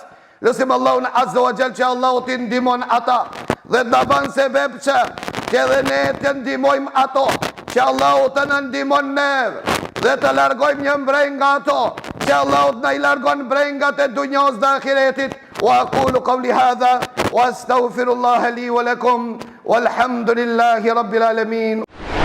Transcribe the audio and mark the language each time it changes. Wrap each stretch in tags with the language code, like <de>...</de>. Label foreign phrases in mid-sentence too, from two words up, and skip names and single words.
<sq>Lutim Allahun</sq> <ar>عز وجل</ar> <sq>që Allahu t'i ndihmon ata dhe të bën sebeb që edhe ne të ndihmojmë ato, që Allahu të në ndihmon neve dhe të largojmë një mbrenga ato, që Allahu të në I largon mbrengat e dunjas dhe ahiretit.</sq> <ar>وأقول قولي هذا وأستغفر الله لي ولكم والحمد لله رب العالمين.</ar>